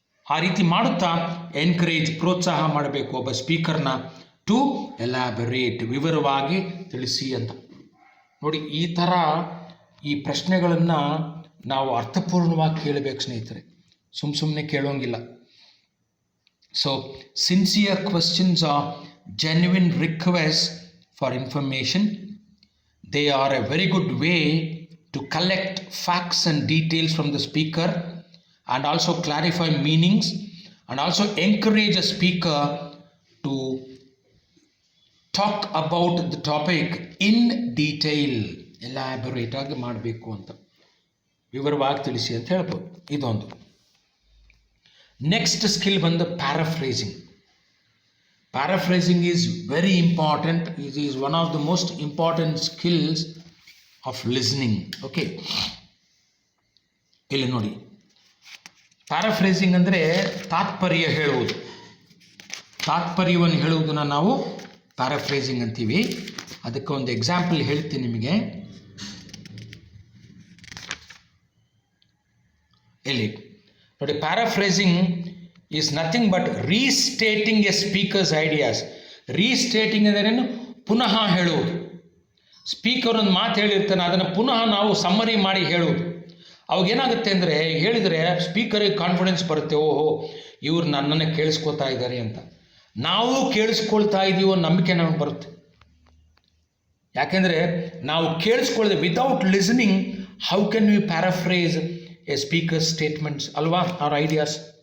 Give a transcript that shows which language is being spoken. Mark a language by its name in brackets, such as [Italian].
[Kannada] ಆ ರೀತಿ ಮಾಡುತ್ತಾ ಎನ್ಕರೇಜ್, ಪ್ರೋತ್ಸಾಹ ಮಾಡಬೇಕು ಒಬ್ಬ ಸ್ಪೀಕರ್ನ [English] to elaborate, [Kannada] ವಿವರವಾಗಿ ತಿಳಿಸಿ ಅಂತ. ನೋಡಿ, ಈ ಥರ ಈ ಪ್ರಶ್ನೆಗಳನ್ನು ನಾವು ಅರ್ಥಪೂರ್ಣವಾಗಿ ಕೇಳಬೇಕು ಸ್ನೇಹಿತರೆ, ಸುಮ್ಮನೆ ಕೇಳೋಂಗಿಲ್ಲ. [English] So sincere questions are genuine requests for information. They are a very good way to collect facts and details from the speaker and also clarify meanings and also encourage a speaker to talk about the topic in detail. [Kannada] Elaborate ಆಗಿ ಮಾಡಬೇಕು ಅಂತ, ವಿವರವಾಗಿ ತಿಳಿಸಿ ಅಂತ ಹೇಳ್ಬೋದು. ಇದೊಂದು. Next skill ಬಂದು paraphrasing. [English] Paraphrasing is very important. It is one of the most important skills of listening. Okay. [Kannada] ಇಲ್ಲಿ ನೋಡಿ, ಪ್ಯಾರಾಫ್ರೇಸಿಂಗ್ ಅಂದರೆ ತಾತ್ಪರ್ಯ ಹೇಳುವುದು. ತಾತ್ಪರ್ಯವನ್ನು ಹೇಳುವುದನ್ನು ನಾವು ಪ್ಯಾರಾಫ್ರೇಸಿಂಗ್ ಅಂತೀವಿ. ಅದಕ್ಕೆ ಒಂದು ಎಕ್ಸಾಂಪಲ್ ಹೇಳ್ತೀನಿ ನಿಮಗೆ. ಇಲ್ಲಿ ನೋಡಿ, [English] Paraphrasing is nothing but restating a speaker's ideas. [Kannada] ರೀಸ್ಟೇಟಿಂಗ್ ಅಂದ್ರೇನು? ಪುನಃ ಹೇಳುವುದು. ಸ್ಪೀಕರ್ ಒಂದು ಮಾತು ಹೇಳಿರ್ತಾನೆ, ಅದನ್ನು ಪುನಃ ನಾವು ಸಮ್ಮರಿ ಮಾಡಿ ಹೇಳುವುದು. ಅವಾಗೇನಾಗುತ್ತೆ ಅಂದರೆ, ಹೇಳಿದರೆ ಸ್ಪೀಕರಿಗೆ ಕಾನ್ಫಿಡೆನ್ಸ್ ಬರುತ್ತೆ, ಓಹೋ ಇವ್ರು ನನ್ನನ್ನು ಕೇಳಿಸ್ಕೊತಾ ಇದ್ದಾರೆ ಅಂತ. ನಾವು ಕೇಳಿಸ್ಕೊಳ್ತಾ ಇದ್ದೀವೋ ನಂಬಿಕೆ ನಮಗೆ ಬರುತ್ತೆ. ಯಾಕೆಂದರೆ ನಾವು ಕೇಳಿಸ್ಕೊಳ್ಳದೆ, [English] without listening how can we paraphrase a speaker statements [Kannada] ಅಲ್ವಾ, [English] Are ideas.